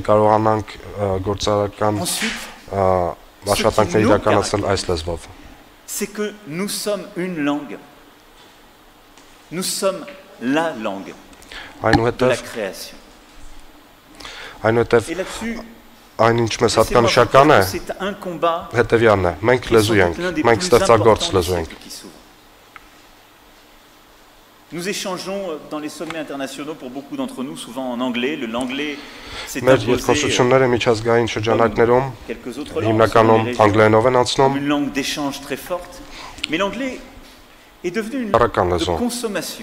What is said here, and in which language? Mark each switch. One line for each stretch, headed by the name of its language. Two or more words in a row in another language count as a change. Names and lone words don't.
French: Ensuite, c'est que nous sommes une langue. Nous sommes la langue de la création. Et là-dessus, c'est un combat
Armenian: մենք ստեղծագործ լեզու ենք։
French: Nous échangeons dans les sommets internationaux pour beaucoup d'entre nous, souvent en anglais. L'anglais s'est imposé quelques autres langues, une langue d'échange très forte. Mais l'anglais est devenu une langue de consommation.